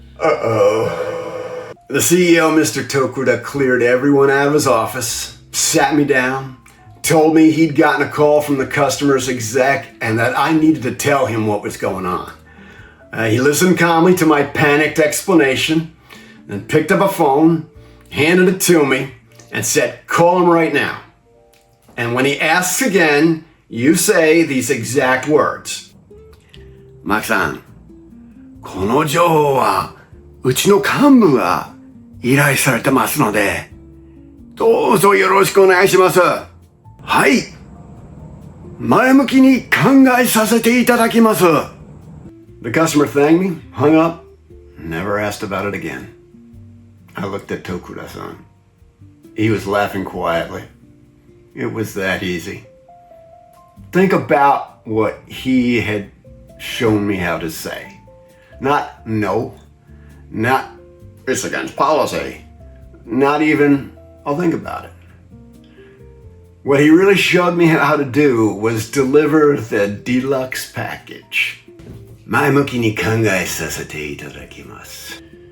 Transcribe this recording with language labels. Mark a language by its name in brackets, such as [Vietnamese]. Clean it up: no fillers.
[English] Uh-oh. The CEO, Mr. Tokuda, cleared everyone out of his office, sat me down, told me he'd gotten a call from the customer's exec and that I needed to tell him what was going on. He listened calmly to my panicked explanation, then picked up a phone, handed it to me, and said, call him right now. And when he asks again, you say these exact words. [Japanese] Mark-san, この情報はうちの幹部が依頼されてますので、どうぞよろしくお願いします。はい。前向きに考えさせていただきます。 [English] The customer thanked me, hung up, never asked about it again. I looked at Tokuda-san. He was laughing quietly. It was that easy. Think about what he had shown me how to say. Not no, not it's against policy, not even I'll think about it. What he really showed me how to do was deliver the deluxe package. [Japanese] 前向きに考えさせていただきます。